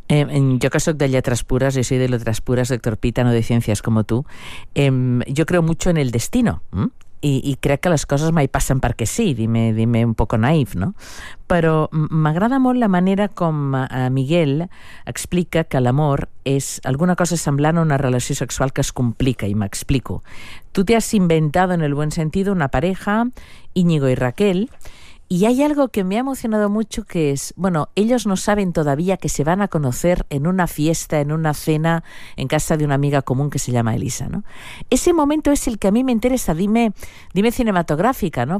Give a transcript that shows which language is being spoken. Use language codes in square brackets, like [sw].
[es] Yo que soy de letras puras, yo soy de letras puras, doctor Pita, no de ciencias como tú. Yo creo mucho en el destino, y creo que las cosas [ca] mai passen perquè sí, [es] dime un poco naïf, ¿no? [ca] Però m'agrada molt la manera com Miguel explica que l'amor és alguna cosa semblant a una relació sexual que es complica, i m'explico. [es] Tu te has inventado en el buen sentido una pareja, Íñigo y Raquel. Y hay algo que me ha emocionado mucho, que es, bueno, ellos no saben todavía que se van a conocer en una fiesta, en una cena, en casa de una amiga común que se llama Elisa, ¿no? Ese momento es el que a mí me interesa, dime cinematográfica, ¿no?